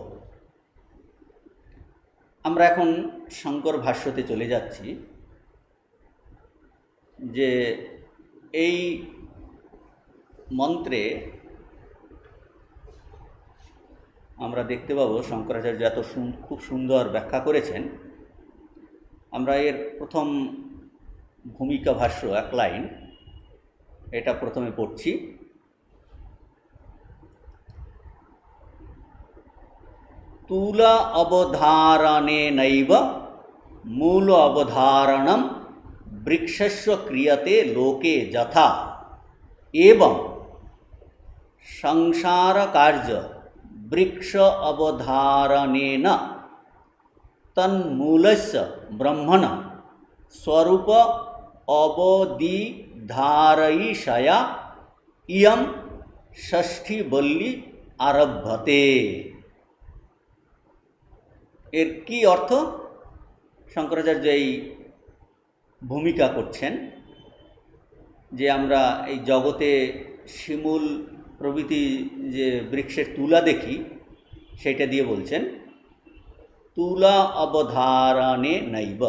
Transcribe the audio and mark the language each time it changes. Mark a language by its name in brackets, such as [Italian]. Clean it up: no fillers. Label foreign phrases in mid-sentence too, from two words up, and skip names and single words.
[Bangla] আমরা এখন শঙ্কর ভাষ্যতে চলে যাচ্ছি, যে এই মন্ত্রে আমরা দেখতে পাবো শঙ্করাচার্য এত খুব সুন্দর ব্যাখ্যা করেছেন আমরা এর প্রথম ভূমিকা ভাষ্য এক লাইন, এটা প্রথমে পড়ছি। [Sanskrit] তুলা অবধারণেনৈব মূল অবধারণম বৃক্ষস্য ক্রিয়তে লোকে যথা एवं संसार कार्य वृक्ष अवधारणेन तन्मूलस्य ब्रह्मण स्वरूप अवदिधारयिषया इयं षष्ठी बल्ली आरभ्यते। [Bangla] এর কি অর্থ শঙ্করাচার্য এই ভূমিকা করছেন যে আমরা এই জগতে শিমুল প্রভৃতি যে বৃক্ষের তুলা দেখি সেটা দিয়ে বলছেন তুলা [Sanskrit] অবধারণে নৈব।